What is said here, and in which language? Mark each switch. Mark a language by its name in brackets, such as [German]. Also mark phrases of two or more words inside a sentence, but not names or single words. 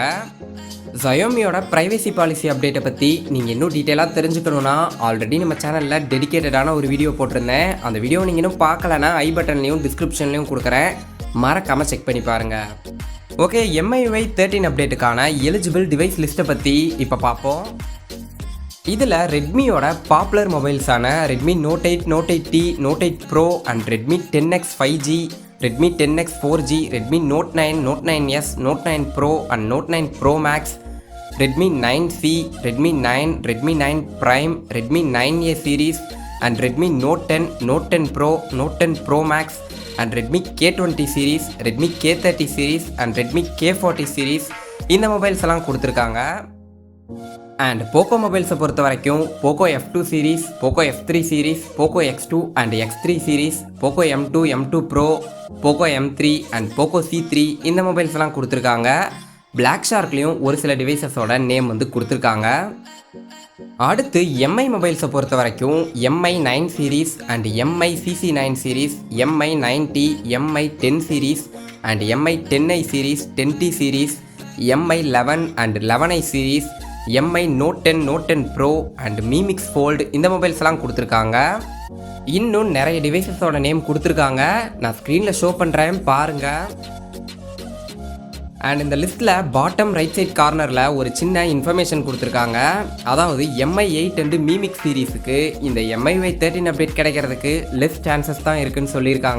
[Tamil] Xiaomiயோட [English] privacy policy update [Tamil] பற்றி நீங்கள் இன்னும் டீட்டெயிலாக தெரிஞ்சுக்கணுன்னா ஆல்ரெடி நம்ம சேனலில் டெடிகேட்டடான ஒரு வீடியோ போட்டிருந்தேன். அந்த வீடியோ நீங்கள் இன்னும் பார்க்கலன்னா ஐ பட்டன்லையும் டிஸ்கிரிப்ஷன்லையும் கொடுக்குறேன், மறக்காமல் செக் பண்ணி பாருங்கள். ஓகே, MIUI 13 அப்டேட்டுக்கான [English] eligible device list [Tamil] பற்றி இப்போ பார்ப்போம். இதில் ரெட்மியோட [English] popular mobiles [Tamil] Redmi Note 8, Note 8T, Note 8 Pro அண்ட் Redmi 10X 5G, Redmi 10X 4G, Redmi Note 9, Note 9S, Note 9 Pro அண்ட் Note 9 Pro Max, Redmi 9C, Redmi 9, Redmi 9 Prime, Redmi 9A series அண்ட் Redmi Note 10, Note 10 Pro, Note 10 Pro Max அண்ட் Redmi K20 series, Redmi K30 series அண்ட் Redmi K40 series இந்த மொபைல்ஸ் எல்லாம் கொடுத்துருக்காங்க. அண்ட் Poco மொபைல்ஸை பொறுத்த வரைக்கும் Poco F2 series, Poco F3 series, Poco X2 அண்ட் X3 series, Poco M2, M2 Pro, Poco M3 அண்ட் Poco C3 இந்த மொபைல்ஸ் எல்லாம் கொடுத்துருக்காங்க. பிளாக் ஷார்க்லேயும் ஒரு சில [English] devices name [Tamil] வந்து கொடுத்துருக்காங்க. அடுத்து MI மொபைல்ஸை பொறுத்த வரைக்கும் Mi 9 சீரீஸ் அண்ட் Mi CC9 சீரீஸ், Mi 9T, Mi 10 சீரீஸ் அண்ட் Mi 10i சீரீஸ், 10T சீரீஸ், Mi 11 அண்ட் 11i சீரீஸ், Mi Note 10, Note 10 Pro அண்ட் Mi Mix Fold இந்த மொபைல்ஸ் எல்லாம் கொடுத்துருக்காங்க. இன்னும் நிறைய [English] devices name [Tamil] கொடுத்துருக்காங்க, நான் [English] screen show [Tamil] பண்ணுறேன் பாருங்கள். அண்ட் இந்த [English] list bottom right side corner [Tamil] ஒரு சின்ன இன்ஃபர்மேஷன் கொடுத்துருக்காங்க. அதாவது Mi 8 அண்டு Mi Mix சீரீஸுக்கு இந்த MIUI 13 அப்டேட் கிடைக்கிறதுக்கு [English] less chances [Tamil] தான் இருக்குன்னு சொல்லியிருக்காங்க.